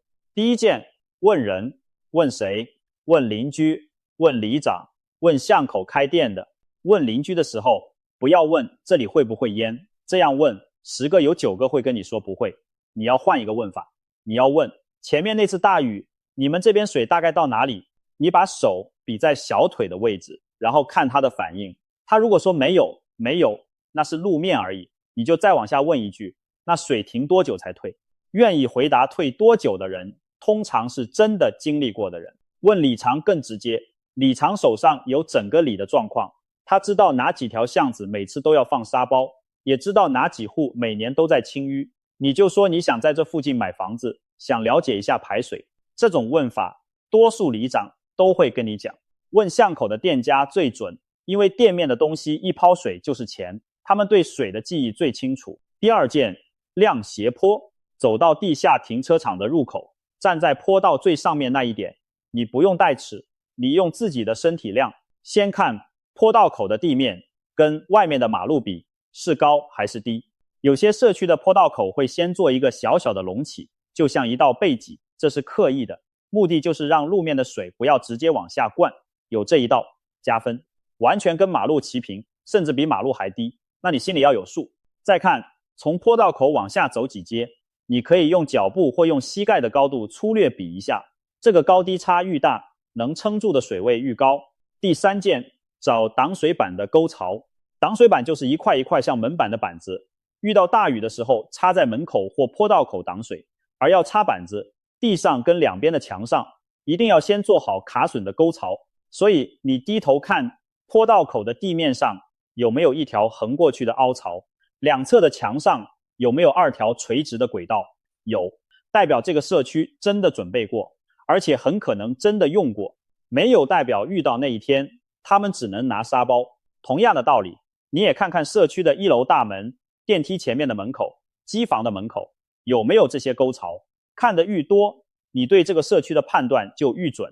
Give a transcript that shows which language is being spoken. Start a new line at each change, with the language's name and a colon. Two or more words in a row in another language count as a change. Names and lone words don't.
Chinese: 第一件，問人，問誰？問鄰居，問里長，問巷口開店的。問鄰居的時候，不要問這裡會不會淹，這樣問10個有9個會跟你說不會。你要換一個問法，你要問前面那次大雨，你們這邊水大概到哪裡？你把手比在小腿的位置，然後看他的反應。他如果說沒有，那是路面而已，你就再往下問一句，那水停多久才退？願意回答退多久的人，通常是真的經歷過的人。問里長更直接，里長手上有整個里的狀況，他知道哪幾條巷子每次都要放沙包，也知道哪幾戶每年都在清淤。你就說你想在這附近買房子，想了解一下排水。這種問法，多數里長都會跟你講。問巷口的店家最準，因為店面的東西一泡水就是錢，他們對水的記憶最清楚。第2件，量斜坡，走到地下停車場的入口，站在坡道最上面那一點，你不用帶尺，你用自己的身體量，先看坡道口的地面跟外面的馬路比是高還是低。有些社區的坡道口會先做一個小小的隆起，就像一道背脊，這是刻意的，目的就是讓路面的水不要直接往下灌，有這一道加分。完全跟馬路齊平，甚至比馬路還低，那你心裡要有數。再看從坡道口往下走幾階，你可以用腳步或用膝蓋的高度粗略比一下，這個高低差愈大，能撐住的水位愈高。第3件，找擋水板的溝槽。擋水板就是一塊一塊像門板的板子，遇到大雨的時候插在門口或坡道口擋水。而要插板子，地上跟兩邊的牆上一定要先做好卡榫的溝槽，所以你低頭看坡道口的地面上有沒有一條橫過去的凹槽，兩側的牆上有沒有2條垂直的軌道，有，代表這個社區真的準備過，而且很可能真的用過。沒有代表遇到那一天他們只能拿沙包。同樣的道理，你也看看社區的1樓大門、電梯前面的門口、機房的門口有沒有這些溝槽，看得愈多，你對這個社區的判斷就愈準。